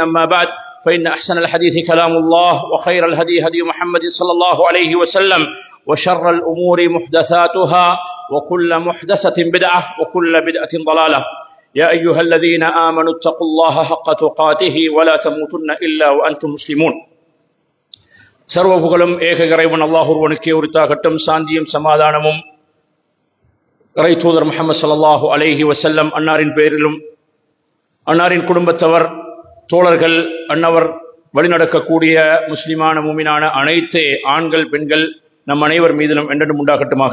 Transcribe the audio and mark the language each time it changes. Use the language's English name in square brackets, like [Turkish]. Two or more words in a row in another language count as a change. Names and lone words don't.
[Arabic] أما بعد، فإن أحسن الحديث كلام الله وخير الهدي هدي محمد صلى الله عليه وسلم وشر الأمور محدثاتها وكل محدثة بدعة وكل بدعة ضلالة. يا أيها الذين آمنوا اتقوا الله حق تقاته ولا تموتن إلا وأنتم مسلمون. [Tamil] சர்வ புகழும் ஏக இறைவன் அல்லாஹ் ஒருவனுக்கே உரித்தாகட்டும். சாந்தியும் சமாதானமும் இறை தூதர் முஹம்மது [Arabic] صلى الله عليه وسلم [Tamil] அன்னாரின் பேரிலும் அன்னாரின் குடும்பத்தவர் தோழர்கள் அன்னவர் வழிநடக்கக்கூடிய முஸ்லிமான மூமினான அனைத்து ஆண்கள் பெண்கள் நம் அனைவர் மீதிலும் என்றென்றும் உண்டாகட்டுமாக.